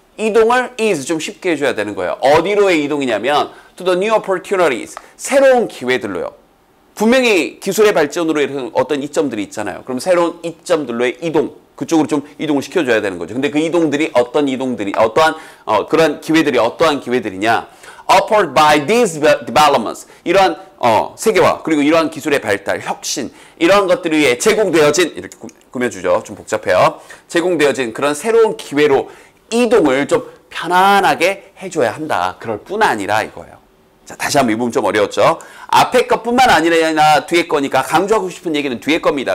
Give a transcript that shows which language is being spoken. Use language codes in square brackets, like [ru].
[ko] 이동을 is 좀 쉽게 해줘야 되는 거예요. 어디로의 이동이냐면 [en] to the new opportunities, [ko] 새로운 기회들로요. 분명히 기술의 발전으로 이런 어떤 이점들이 있잖아요. 그럼 새로운 이점들로의 이동, 그쪽으로 좀 이동을 시켜줘야 되는 거죠. 근데 그 이동들이 어떠한 그런 기회들이 어떠한 기회들이냐? [en] Offered by these developments. [ko] 이러한 세계화, 그리고 이러한 기술의 발달, 혁신, 이러한 것들을 위해 제공되어진, 이렇게 꾸며주죠. 좀 복잡해요. 제공되어진 그런 새로운 기회로 이동을 좀 편안하게 해줘야 한다. 그럴 뿐 아니라 이거예요. 자, 다시 한번 이 부분 좀 어려웠죠? 앞에 것뿐만 아니라 뒤에 거니까 강조하고 싶은 얘기는 뒤에 겁니다.